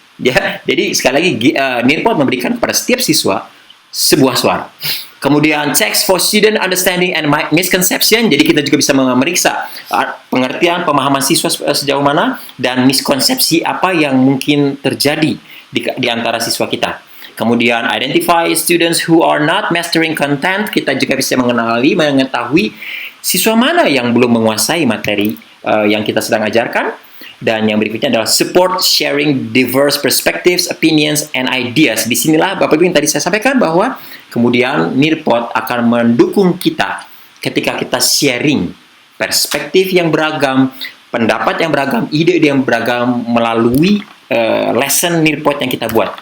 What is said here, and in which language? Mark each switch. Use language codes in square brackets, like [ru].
[id] Ya, jadi sekali lagi nirpot memberikan kepada setiap siswa sebuah suara. Kemudian [en] text for student understanding and misconception. [id] Jadi kita juga bisa memeriksa pengertian, pemahaman siswa sejauh mana dan miskonsepsi apa yang mungkin terjadi di antara siswa kita. [en] Kemudian identify students who are not mastering content. [id] Kita juga bisa mengetahui siswa mana yang belum menguasai materi yang kita sedang ajarkan. Dan yang berikutnya adalah [en] support sharing diverse perspectives, opinions, and ideas. [id] Disinilah Bapak Ibu yang tadi saya sampaikan bahwa kemudian nirpot akan mendukung kita ketika kita sharing perspektif yang beragam, pendapat yang beragam, ide yang beragam melalui lesson nirpot yang kita buat.